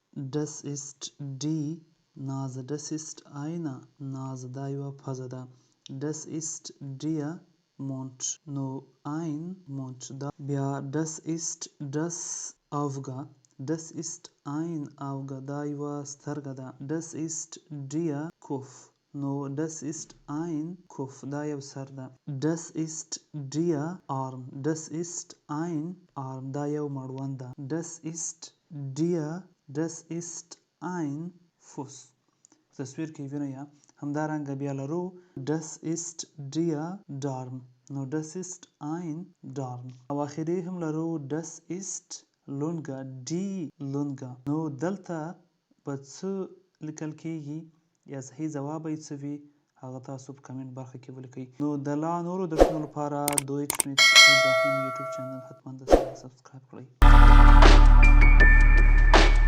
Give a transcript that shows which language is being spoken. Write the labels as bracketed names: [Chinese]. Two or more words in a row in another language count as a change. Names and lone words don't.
[German] Das ist die Nase. Das ist eine Nase. [Pashto] دا یوه پزه ده. [German] Das ist der Mund. نو ein Mund [Pashto] دا بیا [German] das ist das Auge. Das ist ein Auge. [Pashto] دا یوه سترګه ده. [German] Das ist der Kopf. نو das ist ein Kopf. [Pashto] دا یو سر ده. [German] Das ist der Arm. Das ist ein Arm. [Pashto] دا یو مړوند ده. [German] Das ist ein Fuß. [Pashto] تصویر کې وینئ یا همدارنګه بیا لرو [German] das ist der Darm. نو das ist ein Darm. [Pashto] او اخري هم لرو [German] das ist Lunge. die Lunge. [Pashto] نو دلته په څه لیکل کیږي یا صحیح ځواب یې څه وي هغه تاسو په کمنټ برخه کې ولیکئ. نو د لا نورو درسونو لپاره دویچ میت ابراهیم یوټیوب چینل حتما د سبسکرایب کړئ.